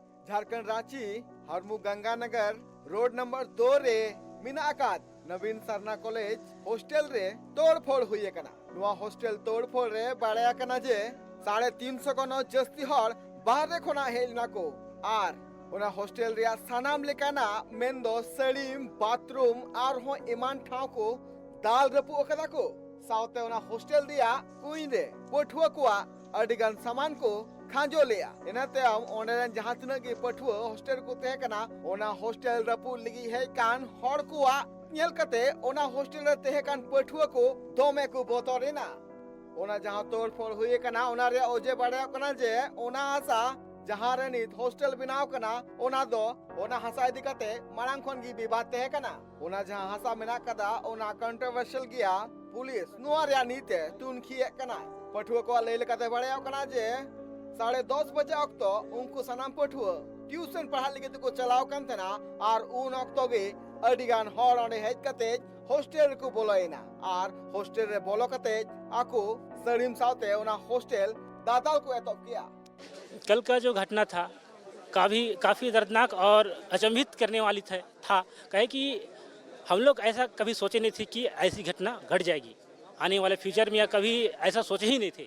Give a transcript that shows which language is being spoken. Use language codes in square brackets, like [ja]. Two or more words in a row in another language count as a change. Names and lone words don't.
[sat] झारखंड रांची हरमू गंगानगर रोड नंबर 2 रे मिना आकाद नवीन सरना कॉलेज हॉस्टल रे तोड़फोड़ हुई कना हॉस्टल तोड़फोड़ रे बाड़ाया कना जे 350 कनो जस्ती हर बाहर खोना हेलना को आर ओना हॉस्टल रे सानाम लेकाना मेंदो सड़ीम बाथरूम आर हो इमान ठाव को दाल रपु ओकदा को साउते ओना हॉस्टल दिया कुइन रे पठुआ कुआ अडिगान सामान को खांजो लिया इनाते हम ऑनलाइन जहां तिना के पठुआ हॉस्टल को तहे कना ओना हॉस्टल रपु लगी है कान हड़ कुआ नेल कते ओना हॉस्टल रे तहे कान पठुआ को दोमे को बोतरेना ओना जहां तोड़फोड़ हुई कना ओना रे ओजे बड़ा कना जे ओना आसा जहां रे नित हॉस्टल बनाव कना ओना दो ओना हसा इदी कते मारांग खन गी विवाद तहे कना ओना जहां हसा मेना कदा ओना कंट्रोवर्शियल गिया पुलिस नुआ रे नीते तुनखी कना पठुआ को ले कते बड़ा कना जे 10:30 बजे अक्तो उनको सनाम पठुआ ट्यूशन पढ़ा लगे को चलाव कन तना और उन अक्तो गे अडिगान हर ओने हेज कते हॉस्टल को बोलोइना और हॉस्टल रे बोलो कते आको सड़ीम साउते ओना हॉस्टल दादाल को एतो किया। [hi] कल का जो घटना था काफ़ी दर्दनाक और अचंभित करने वाली था कहे कि हम लोग ऐसा कभी सोचे नहीं थे कि ऐसी घटना घट जाएगी आने वाले फ्यूचर में, या कभी ऐसा सोचे ही नहीं थे।